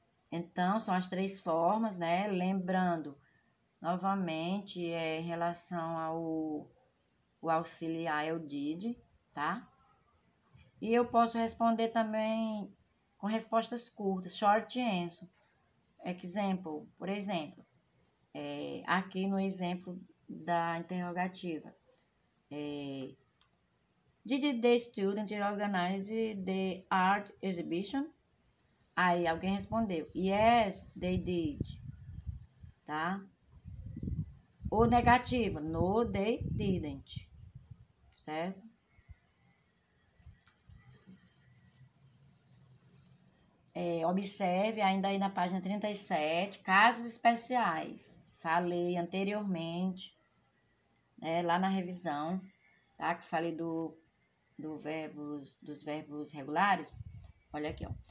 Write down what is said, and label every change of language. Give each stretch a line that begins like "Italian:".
Portuguese: Então, são as três formas, né? Lembrando, novamente, em relação ao o auxiliar é o did, tá? E eu posso responder também com respostas curtas,
English: short answer.
Portuguese: Example, por exemplo, aqui no exemplo da interrogativa.
English: Did the student organize the art exhibition?
Portuguese: Aí alguém respondeu,
English: yes, they did,
Portuguese: tá? Ou negativa,
English: no, they didn't,
Portuguese: certo? Observe ainda aí na página 37, casos especiais. Falei anteriormente, né, lá na revisão, tá? Que falei dos verbos regulares. Olha aqui, ó.